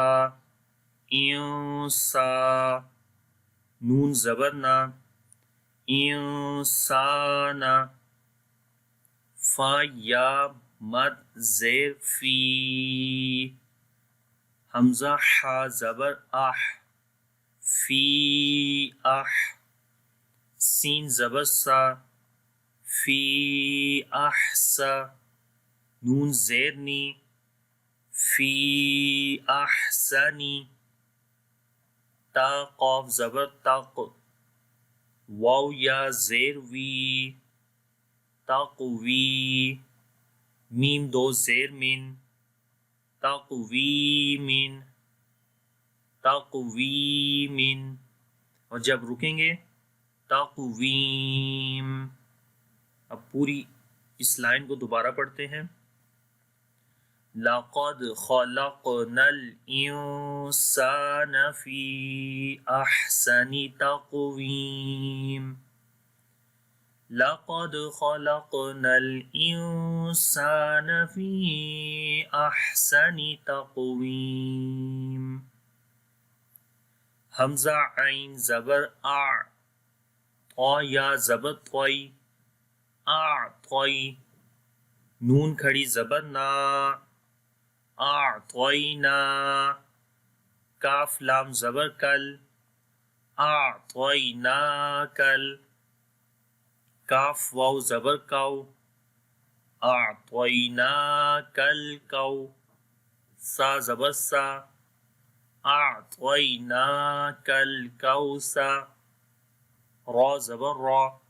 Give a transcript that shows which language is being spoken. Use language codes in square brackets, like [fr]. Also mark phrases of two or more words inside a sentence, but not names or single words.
[ur] انسا نون زبر نا انسانا فا یا مد زیر فی حمزہ حا زبر اح فی اح سین زبر سا فی احسا نون زیرنی فی احسنی تا قاف زبر تق واو یا زیر وی تقوی میم دو زیر من تقوی من تقوی من اور جب رکیں گے تقویم. اب پوری اس لائن کو دوبارہ پڑھتے ہیں. [ar] لَقَدْ خَلَقْنَا الْإِنسَانَ فِي أَحْسَنِ تَقْوِيمٍ لَقَدْ خَلَقْنَا الْإِنسَانَ فِي أَحْسَنِ تَقْوِيمٍ [ur] حمزہ عین زبر آ طا یا زبر طوئی اعطی نون کھڑی زبر نا اعطینا کاف لام زبر کل اعطینا کل کاف واو زبر کو اعطینا کل کو سا زبر سا اعطینا کل کوسا را زبر را